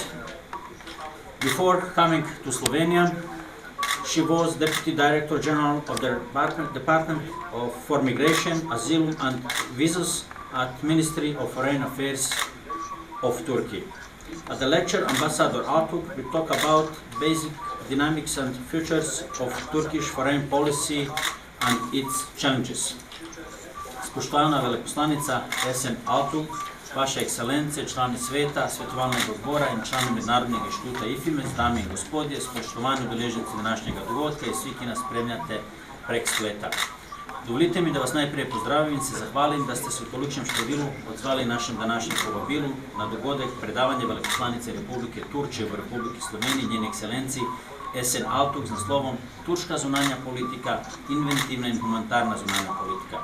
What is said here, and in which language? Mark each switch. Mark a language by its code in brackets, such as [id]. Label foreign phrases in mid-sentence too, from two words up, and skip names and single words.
[en] Before coming to Slovenia, she was Deputy Director General of the Department for Migration, Asylum and Visas at Ministry of Foreign Affairs of Turkey. At the lecture, Ambassador Altug will talk about basic dynamics and futures of Turkish foreign policy and its challenges. [sl] Spoštovana veleposlanica Esen Altug, Vaše ekscelence, člani sveta, svetovalnega odbora in člani Mednarodnega inštituta Ifimes, dame in gospodje, spoštovani udeleženci današnjega dogodka in vsi, ki nas spremljate prek spleta. Dovolite mi, da vas najprej pozdravim in se zahvalim, da ste se v toličnem številu odzvali našem današnjem povabilu na dogodek predavanje veleposlanice Republike Turčije v Republiki Sloveniji, njeni ekscelenci Esen Altug z naslovom Turška zunanja politika, inventivna in humanitarna zunanja politika.